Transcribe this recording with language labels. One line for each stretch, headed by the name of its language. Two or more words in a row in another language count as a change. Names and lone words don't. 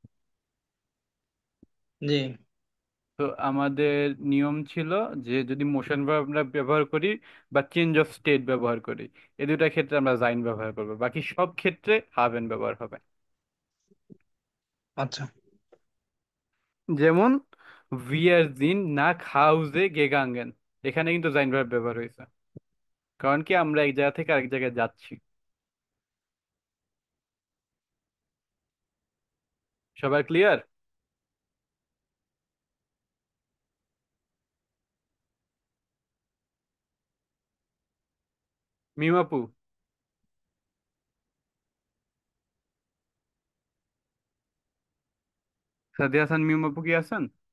Bangla: জি। তো আমাদের নিয়ম ছিল যে যদি
English: motion verb
Bangla: আমরা ব্যবহার করি বা
English: change of state
Bangla: ব্যবহার করি, এই দুটা ক্ষেত্রে আমরা জাইন ব্যবহার করবো, বাকি সব ক্ষেত্রে হাভেন ব্যবহার হবে। আচ্ছা। যেমন
German: wir sind nach Hause gegangen,
Bangla: এখানে কিন্তু জাইন ভার্ব ব্যবহার হয়েছে, কারণ কি আমরা এক জায়গা থেকে আরেক জায়গায় যাচ্ছি। সবার ক্লিয়ার? মিমাপু, সাদি হাসান, মিমাপু কি আছেন?